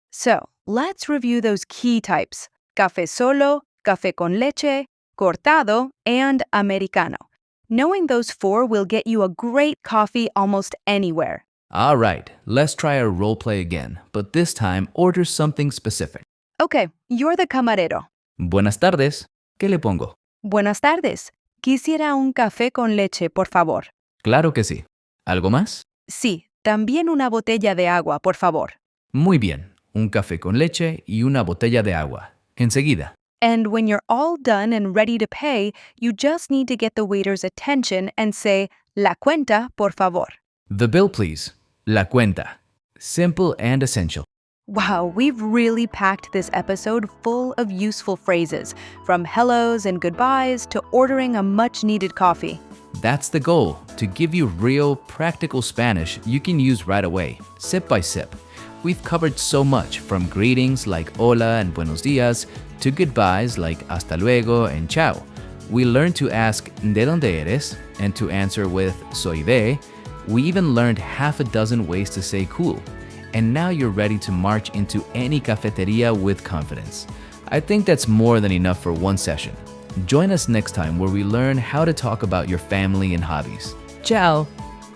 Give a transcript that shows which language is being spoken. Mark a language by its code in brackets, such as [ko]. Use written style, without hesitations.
[en] So, let's review those key types: café solo, café con leche, cortado, and americano. Knowing those four will get you a great coffee almost anywhere. All right, let's try our role play again, but this time order something specific. Okay, you're the camarero. [es] Buenas tardes, ¿qué le pongo? Buenas tardes. Quisiera un café con leche, por favor. Claro que sí. ¿Algo más? Sí, también una botella de agua, por favor. Muy bien, un café con leche y una botella de agua. Enseguida. [en] And when you're all done and ready to pay, you just need to get the waiter's attention and say, [es] la cuenta, por favor. [en] The bill, please. [es] La cuenta. [en] Simple and essential. Wow, we've really packed this episode full of useful phrases, from hellos and goodbyes to ordering a much-needed coffee. That's the goal, to give you real, practical Spanish you can use right away, sip by sip. We've covered so much, from greetings like hola and buenos dias to goodbyes like hasta luego and ciao. We learned to ask [es] ¿De dónde eres? [en] And to answer with [es] soy de. [en] We even learned half a dozen ways to say cool. And now you're ready to march into any cafeteria with confidence. I think that's more than enough for one session. Join us next time where we learn how to talk about your family and hobbies. Ciao!